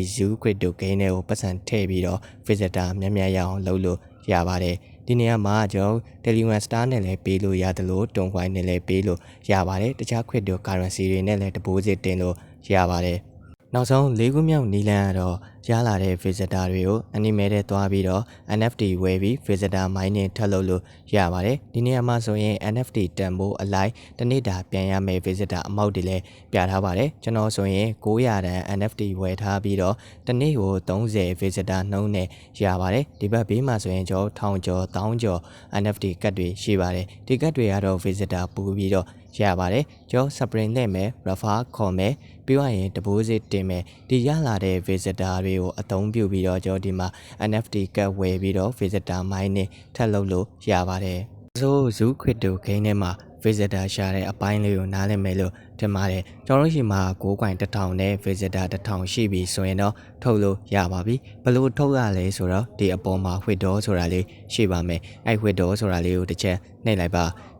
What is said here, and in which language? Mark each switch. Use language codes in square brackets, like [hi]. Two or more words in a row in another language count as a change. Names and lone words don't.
[my] Zoo Crypto Gain တွေကိုပတ်စံထည့်ပြီးတော့ visitor များများရအောင်လုပ်လို့ရပါတယ်ဒီနေရာမှာကျွန်တော် Telegram Star နဲ့လည်းပေးလို့ရတယ်လို့ Toncoin နဲ့လည်းပေးလို့ရ ပါတယ်တခြား [en] Crypto Currency [my] တွေနဲ့လည်း deposit တင်လို့ရပါတယ်နောက်ဆုံး၄ခုမြောက်နီလန်းကတော့ရလာတဲ့ visitor တွေကို anime ထဲသွားပြီးတော့ NFT ဝယ်ပြီး [en] visitor mining [my] ထပ်လုပ်လို့ရပါတယ်ဒီနေရာမှာဆိုရင် NFT တန်ဖိုးအလိုက်တစ်နေ့တာပြန်ရမယ့် visitor အမောက်တွေလည်းပြထားပါတယ်ကျွန်တော်ဆိုရင်900တန် NFT ဝယ်ထားပြီးတော့တစ်နေ့ကို30 visitor နှုန်းနဲ့ရပါတယ်ဒီဘက်ဘေးမှာဆိုရင်ကျွန်တော်1000ကျော်1000ကျော် NFT ကတ်တွေရှိပါတယ်ဒီကတ်တွေကတော့ visitor ပူပြီးတော့ရပါတယ်ကျွန်တော် Spring နဲ့မယ် refer ခေါ်မယ်ပြီးတော့ရင် deposit တင်မယ်ဒီရလာတဲ့ visitor တွေကိုအသုံးပြုပြီးတော့ကျွန်တော်ဒီမှာ NFT ကတ်ဝယ်ပြီးတော့ [en] visitor mining [my] ထပ်လုပ်လို့ရပါတယ်ဆို Zoo Crypto Gain ထဲမှာ visitor ရှာတဲ့အပိုင်းလေးကိုနားလည်မယ်လို့ထင်ပါတယ်ကျွန်တော်တို့ရှိမှာ9coin 1000နဲ့ visitor 1000ရှိပြီဆိုရင်တော့ထုတ်လို့ရပါပြီဘယ်လိုထုတ်ရလဲဆိုတော့ဒီအပေါ်မှာ withdraw ဆိုတာလေးရှိပါမယ်အဲ့ withdraw ဆိုတာလေးကိုတစ်ချက်နှိပ်လိုက်ပါဒီ